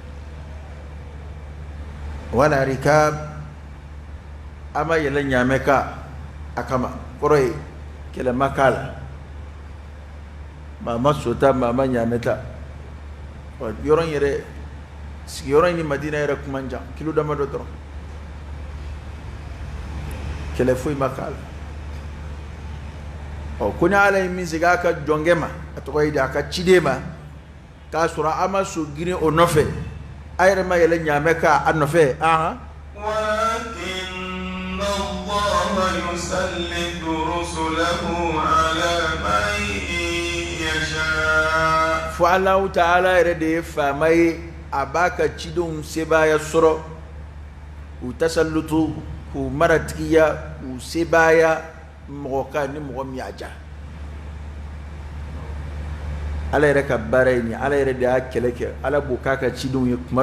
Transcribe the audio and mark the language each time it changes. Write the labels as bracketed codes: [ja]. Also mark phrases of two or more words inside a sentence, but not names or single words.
[bm] wala rikab ama yɛlɛ ɲaamɛ ka a kama kɔrɔ ye kɛlɛ ma k'a la maa ma sota maa ma ɲaamɛ ta yɔrɔ in yɛrɛ sigiyɔrɔ in ni Madina yɛrɛ kuma jan kilo damadɔ dɔrɔn kɛlɛ foyi ma k'a la ko ni ala ye min segi a ka jɔnkɛ ma a tɔgɔ ye di a ka ciden ma k'a sɔrɔ a ma so girin o nɔfɛ a yɛrɛ ma yɛlɛ ɲaamɛ k'a nɔfɛ [ar] ولكن الله يسلط رسله على من يشاء [bm] fo Alahu Ta'ala yɛrɛ de ye faama ye a b'a ka cidenw sebaaya sɔrɔ u tasallutu k'u maratigiya k'u sebaaya mɔgɔ kan ni mɔgɔ min y'a ja ala yɛrɛ ka baara ye nin ala yɛrɛ de y'a kɛlɛ kɛ ala b'o k'a ka cidenw ye kuma